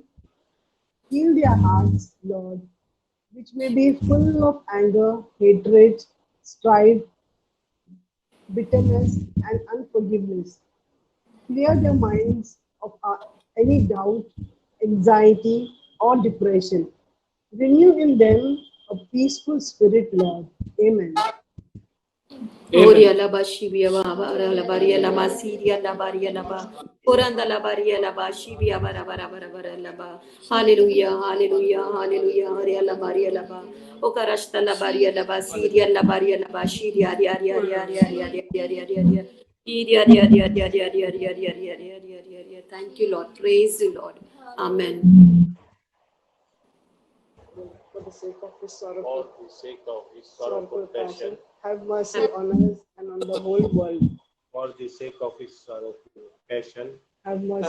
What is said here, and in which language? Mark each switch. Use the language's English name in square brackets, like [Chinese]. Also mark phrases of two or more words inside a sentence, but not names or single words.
[English] Heal their hearts, Lord, which may be full of anger, hatred, strife, bitterness, and unforgiveness. Clear their minds of any doubt, anxiety, or depression. Renew in them a peaceful spirit, Lord. Amen. Oria la ba shibia ba ba la baria la ma siria la baria la ba. Oranda la baria la ba shibia ba la ba. Hallelujah, hallelujah, hallelujah. Aria la baria la ba. Okarashta la baria la ba siria la baria la ba shiria ria ria ria ria ria ria ria ria ria ria. Iria ria ria ria ria ria ria ria ria ria ria ria ria. Thank you, Lord. Praise you, Lord. Amen. For the sake of his For sorrowful, the sake of his sorrowful sorrowful passion, passion, have mercy on us and on the whole world. for the sake of his sorrowful passion, Have mercy